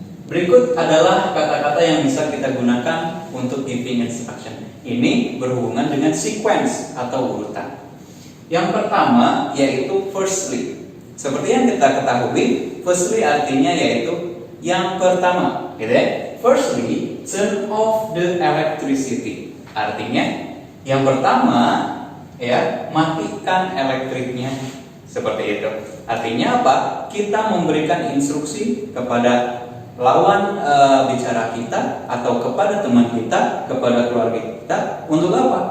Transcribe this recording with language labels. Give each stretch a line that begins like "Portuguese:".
Indonesian: Berikut adalah kata-kata yang bisa kita gunakan untuk giving instruction. Ini berhubungan dengan sequence atau urutan. Yang pertama yaitu firstly. Seperti yang kita ketahui, firstly artinya yaitu yang pertama, gitu ya.
English: Firstly, turn off the electricity.
Indonesian: Artinya yang pertama, ya, matikan elektriknya Seperti itu. Artinya apa? Kita memberikan instruksi kepada lawan bicara kita atau kepada teman kita, kepada keluarga kita untuk apa?